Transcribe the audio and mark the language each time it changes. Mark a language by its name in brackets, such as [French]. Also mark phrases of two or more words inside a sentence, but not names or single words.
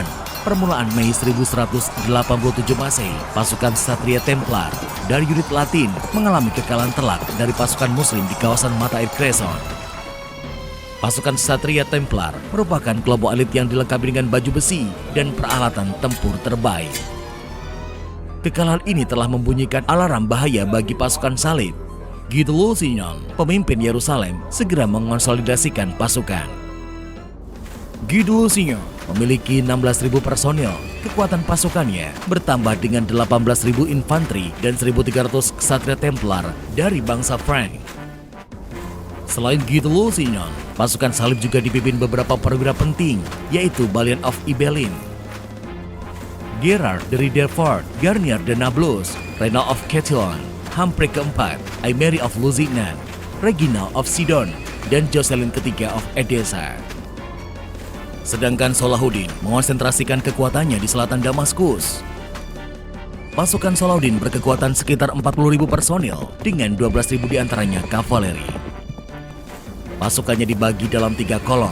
[Indonesian] Permulaan Mei 1187 Masehi, pasukan Ksatria Templar dari unit Latin mengalami kekalahan telak dari pasukan Muslim di kawasan mata air Cresson. Pasukan Ksatria Templar merupakan kelompok elit yang dilengkapi dengan baju besi dan peralatan tempur terbaik. Kekalahan ini telah membunyikan alarm bahaya bagi pasukan Salib. Guy de Lusignan, pemimpin Yerusalem, segera mengonsolidasikan pasukan. Guy de Lusignan memiliki 16.000 personil. Kekuatan pasukannya bertambah dengan 18.000 infanteri dan 1.300 ksatria Templar dari bangsa Frank. Selain Guy de Lusignan, pasukan Salib juga dipimpin beberapa perwira penting, yaitu Balian of Ibelin, Gerard de Rederford, Garnier de Nablus, Renaud of Chatillon, Humphrey keempat, Aimeri of Lusignan, Regina of Sidon, dan Jocelyn ketiga of Edessa. Sedangkan Salahuddin mengonsentrasikan kekuatannya di selatan Damaskus. Pasukan Salahuddin berkekuatan sekitar 40.000 personil dengan 12.000 diantaranya kavaleri. Pasukannya dibagi dalam 3 kolom.